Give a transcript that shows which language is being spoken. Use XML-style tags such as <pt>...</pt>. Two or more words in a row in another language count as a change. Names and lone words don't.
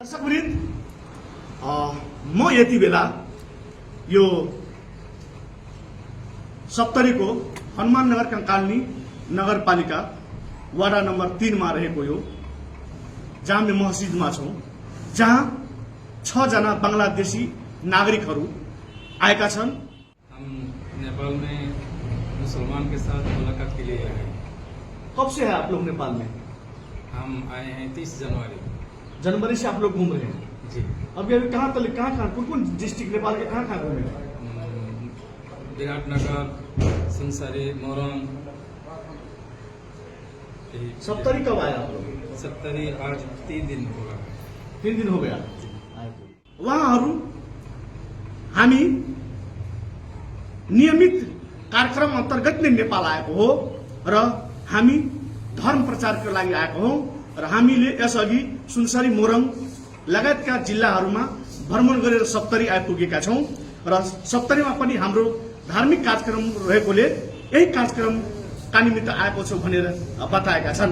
<ne>दर्शकवृन्द, म यति बेला यो सप्तरीको हनुमान नगर कंकालनी नगरपालिका वाडा नम्बर 3 मा रहेको यो जामे मस्जिदमा छौं, जहाँ 6 जना बंगलादेशी नागरिकहरू आएका छन्।</ne> <hi>हम नेपाल में मुसलमान के साथ मुलाकात के लिए आए हैं। कब से है आप लोग नेपाल में? हम आए हैं 30 जनवरी से आप लोग घूम रहे हैं जी। अभी कहाँ कौन डिस्ट्रिक्ट नेपाल के कहाँ घूमे? विराटनगर, सुनसरी, मोरङ। सप्तरी कब आए आप लोग? सप्तरी आज 3 दिन होगा। 3 दिन हो गया।</hi> <ne>उहाँहरू हामी नियमित कार्यक्रम अन्तर्गत नै नेपाल आएको हो र हामी धर्म प्रचारको लागि आएको हौं र हामीले यसअघि सुनसरी, मोरङ लगायतका जिल्लाहरूमा भ्रमण गरेर सप्तरी आइपुगेका छौं र सप्तरीमा पनि हाम्रो धार्मिक कार्यक्रम रहेकोले यही कार्यक्रमका निमित्त आएको छौं भनेर बताएका छन्।</ne>